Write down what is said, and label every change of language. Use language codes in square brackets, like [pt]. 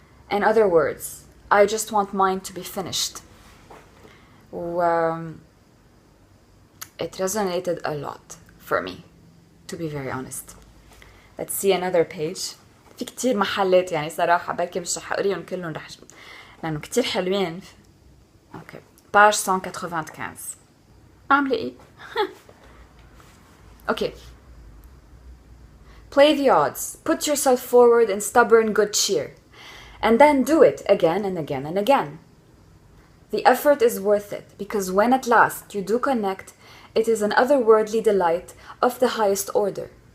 [en] In other words, I just want mine to be finished. It resonated a lot for me, to be very honest. Let's see another page. [ar] في كتير محلات يعني صراحة بركي مش رح أقريهم كلهم لأنه كتير حلوين. اوكي باج 195 عامله ايه اوكي [en] play the odds, put yourself forward in stubborn good cheer, and then do it again and again and again. The effort is worth it, because when at last you do connect, it is an otherworldly delight of the highest order.